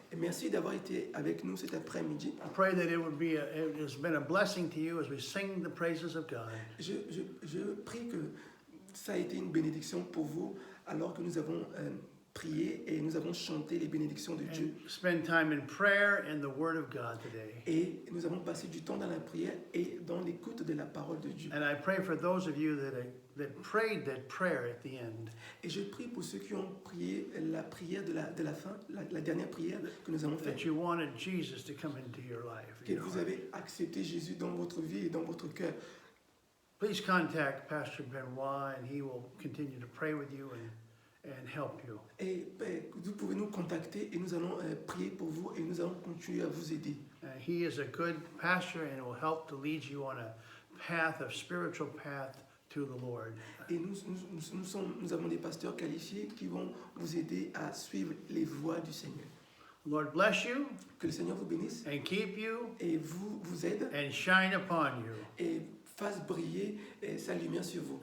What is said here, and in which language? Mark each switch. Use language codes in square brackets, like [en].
[fr] Et merci d'avoir été avec nous cet après-midi. [en] I pray that it has been a blessing to you as we sing the praises of God. [fr] Je prie que ça a été une bénédiction pour vous alors que nous avons prié et nous avons chanté les bénédictions de Dieu. [en] Spend time in prayer and the Word of God today. [fr] Et nous avons passé du temps dans la prière et dans l'écoute de la parole de Dieu. [en] And I pray for those of you that prayed that prayer at the end. [fr] Et je prie pour ceux qui ont prié la prière de la fin, la dernière prière que nous avons faite. [en] That you wanted Jesus to come into your life. [fr] Que vous avez accepté Jésus dans votre vie et dans votre cœur. [en] Please contact Pastor Benoit and he will continue to pray with you and help you. [fr] Et vous pouvez nous contacter et nous allons prier pour vous et nous allons continuer à vous aider. [en] He is a good pastor and will help to lead you on a path, a spiritual path to the Lord. [fr] Et nous avons des pasteurs qualifiés qui vont vous aider à suivre les voies du Seigneur. [en] Lord bless you. [fr] Que le Seigneur vous bénisse. [en] And keep you. [fr] Et vous aide. [en] And shine upon you. [fr] Et fasse briller sa lumière sur vous.